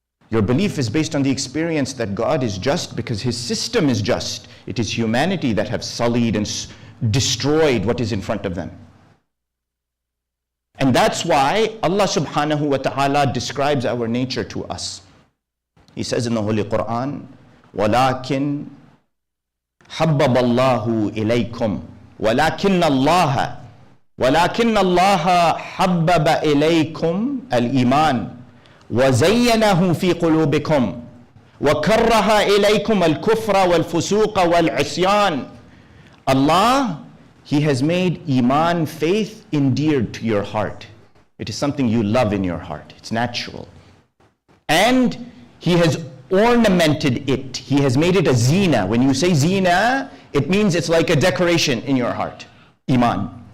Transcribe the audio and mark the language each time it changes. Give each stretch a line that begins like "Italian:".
English: Your belief is based on the experience that God is just because His system is just. It is humanity that have sullied and destroyed what is in front of them. And that's why Allah subhanahu wa ta'ala describes our nature to us. He says in the Holy Quran,
Arabic: وَلَكِنْ حَبَّبَ اللَّهُ إِلَيْكُمْ وَلَكِنَّ اللَّهَ حَبَّبَ إِلَيْكُمْ الْإِيمَانِ وَزَيَّنَهُ فِي قُلُوبِكُمْ وَكَرَّهَ إِلَيْكُمْ الْكُفْرَ وَالْفُسُوقَ وَالْعِصْيَانَ.
English: Allah, He has made Iman, faith, endeared to your heart. It is something you love in your heart. It's natural. And He has ornamented it. He has made it a zina. When you say zina, it means it's like a decoration in your heart. Iman.